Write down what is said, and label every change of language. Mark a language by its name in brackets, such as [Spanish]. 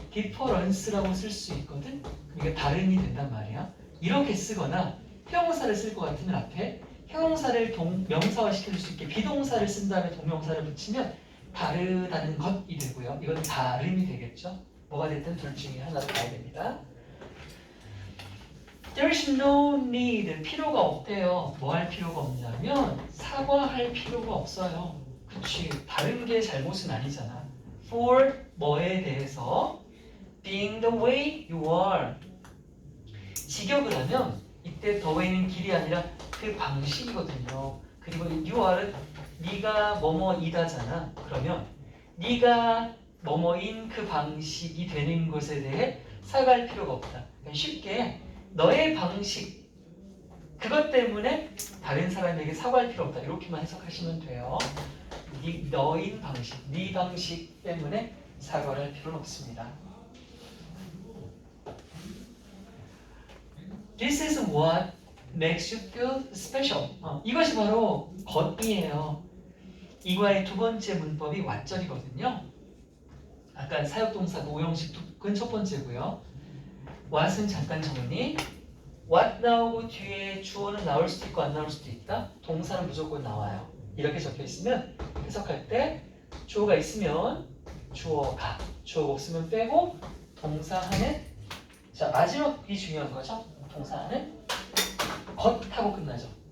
[Korean] difference라고 쓸 수 있거든. 이게 다른이 된단 말이야. 이렇게 쓰거나 형용사를 쓸 것 같으면 앞에 형용사를 명사화 시킬 수 있게 비동사를 쓴 다음에 동명사를 붙이면 다르다는 것이 되고요. 이건 다름이 되겠죠. 뭐가 됐든 둘 중에 하나로 가야 됩니다. [English] There's no need [Korean] 필요가 없대요. 뭐 할 필요가 없냐면 사과할 필요가 없어요. 그치 다른 게 잘못은 아니잖아. For 뭐에 대해서 [English] being the way you are [Korean] 직역을 하면 이때 the way는 길이 아니라 그 방식이거든요. 그리고 you are는 네가 뭐뭐이다잖아. 그러면 네가 뭐뭐인 그 방식이 되는 것에 대해 사과할 필요가 없다. 그러니까 쉽게 너의 방식 그것 때문에 다른 사람에게 사과할 필요 없다. 이렇게만 해석하시면 돼요. 너인 방식, 네 방식 때문에 사과를 할 필요는 없습니다. [English] This is what makes you feel special. [Korean] 이것이 바로 것이에요. 이과의 두 번째 문법이 what절이거든요. 아까 사역동사가 오형식 tuk은 첫 번째고요. what은 잠깐 정리. what 나오고 뒤에 주어는 나올 수도 있고 안 나올 수도 있다. 동사는 무조건 나와요. 이렇게 적혀 있으면 해석할 때 주어가 있으면 주어가, 주어가 없으면 빼고 동사 하는 자 마지막이 중요한 거죠. 동사 하는 겉하고 끝나죠.